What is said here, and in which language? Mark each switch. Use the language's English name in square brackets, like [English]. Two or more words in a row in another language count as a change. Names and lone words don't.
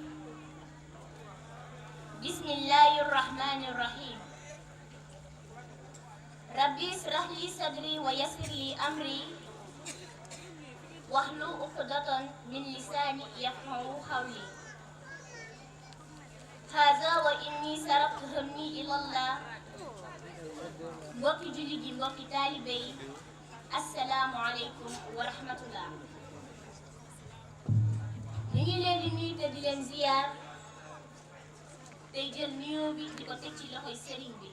[Arabic] بسم الله الرحمن الرحيم. ربي اشرح لي صدري ويسر لي أمري واحلل عقدة من لساني يفقهوا قولي. هذا وإني صرفت همي إلى الله. [Wolof] mbokki jullit yi mbokki taalibe yi [Arabic] السلام عليكم ورحمة الله. [Wolof] ñu ngi leen di nuyu te di leen ziyaar tey jël nuyoo bi di ko teg ci loxoy sëriñ bi.